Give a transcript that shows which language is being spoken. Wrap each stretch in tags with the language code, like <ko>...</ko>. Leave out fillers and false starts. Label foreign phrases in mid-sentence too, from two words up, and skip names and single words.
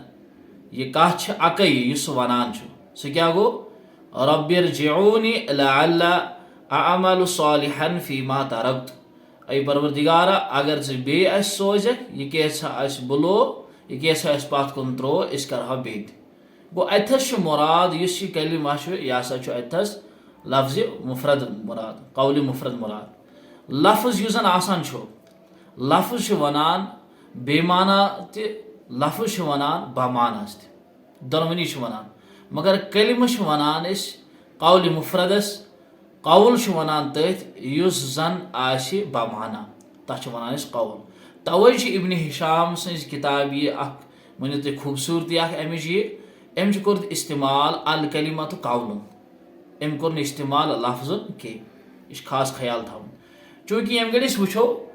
<ks>یہِ کتھ چھِ اکے یُس سُہ ونان چھُ سُہ کیاہ گوٚو</ks> <ar>رب ارجعونی لعلی اعمل صالحا فیما ترکت</ar> <ks>اے پروردگارا اگر ژٕ بیٚیہِ اسہِ سوزکھ یہِ کیٛاہ اسہِ بُلو یہِ کیٛاہ اسہِ پتھ کُن تروو أسۍ کرہاو بیٚیہِ تہِ گوٚو اتھس چھُ مُراد یُس یہِ کلمہ چھُ یہِ ہسا چھُ اتھس لفظِ مفرد مُراد قولِ مفرد مُراد لفظ یُس زن آسان چھُ لفظ چھُ ونان بے معنی تہِ لفظ چھُ ونان بامعنیٰ تہِ دۄنوٕنی چھُ ونان مگر کلمہٕ چھِ ونان أسۍ قولِ مفردس قول چھُ ونان تٔتھۍ یُس زن آسہِ بامعنیٰ تتھ چھِ ونان أسۍ قول توے چھِ ابنِ ہشام سٕنٛز کِتاب یہِ اکھ ؤنِو تُہۍ خوٗبصوٗرتی اکھ امِچ یہِ أمۍ چھُ کوٚرمُت استعمال</ks> <ar>الکلیمتُ قولُن</ar> <ks>أمۍ کوٚر نہٕ استعمال لفظُن کینٛہہ یہِ چھُ خاص خیال تھاوُن چوٗنٛکہِ ییٚمہِ گرِ أسۍ وٕچھو</ks>